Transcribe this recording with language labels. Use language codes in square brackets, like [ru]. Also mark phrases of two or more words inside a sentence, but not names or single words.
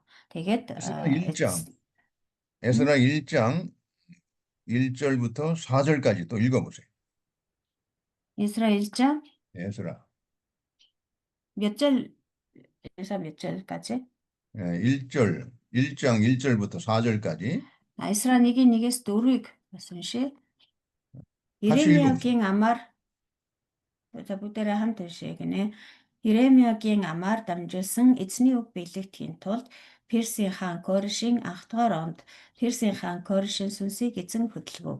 [mn] Тэгээд [ko] 에스라 1장 1절부터 4절까지 또 읽어보세요. Изра 1장 에스라 몇 절까지? 1장 1절부터 4절까지 [mn] Изра 1-1-ээс 4-ыг бас уншъя. Иремиягийн амаар за бүгдээрээ хамт уншъя гинэ. Иремиягийн амаар дамжуулсан эзний үг биелэгдэхийн тулд Персийн хаан Коришийн анх дугаар онд Персийн хаан Коришийн сүнсийг эзэн хөдөлгөв.